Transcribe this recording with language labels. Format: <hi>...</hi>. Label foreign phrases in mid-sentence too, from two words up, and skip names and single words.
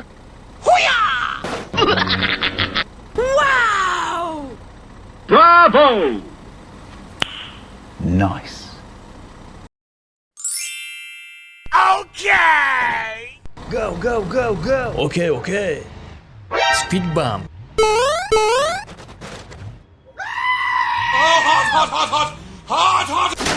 <en>Hoo-yah! Wow! Bravo! Nice. Okay! Go, go, go, go! Okay, okay. Speed bump. Oh, hot, hot, hot, hot! Hot, hot!</en>